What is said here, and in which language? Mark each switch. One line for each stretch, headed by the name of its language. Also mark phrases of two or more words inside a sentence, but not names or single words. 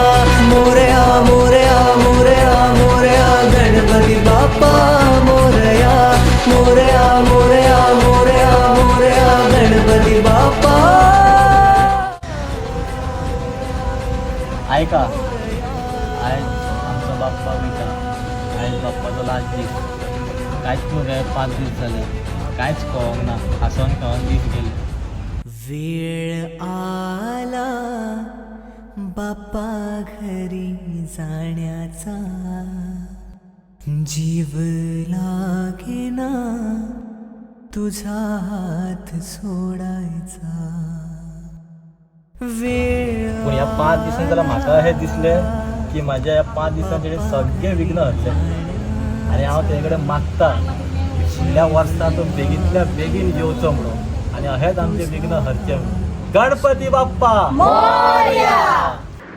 Marathi: मोरया मोरया मोरया मोरया, गणपती बाप्पा मोरया. मोरया मोरया मोरया मोरया, गणपती बाप्पा.
Konkani: ऐका, आज आमचा बाप्पा विका. आज बाप्पाचा लास्ट दीस. कांयच न्हू रे, 5 दीस झाले. कांयच कळोंक ना. हांसोन खेळोन दीस गेले.
Marathi: वेळ आला बाप्पा घरी जाण्याचा, जीव लागेना तुझा हात सोडायचा. वेळ
Konkani: पूण ह्या 5 दिसांनी जाल्यार म्हाका हे दिसले की म्हाज्या ह्या 5 दिसांचे सगळे विघ्न हरचे. आनी हांव तेजे कडेन मागता फुडल्या वर्सा तो बेगींतल्या बेगीन येवचो म्हणून, आनी अहेच आमचे विघ्न हरचे म्हणून.
Marathi: गणपती बाप्पा मोरया.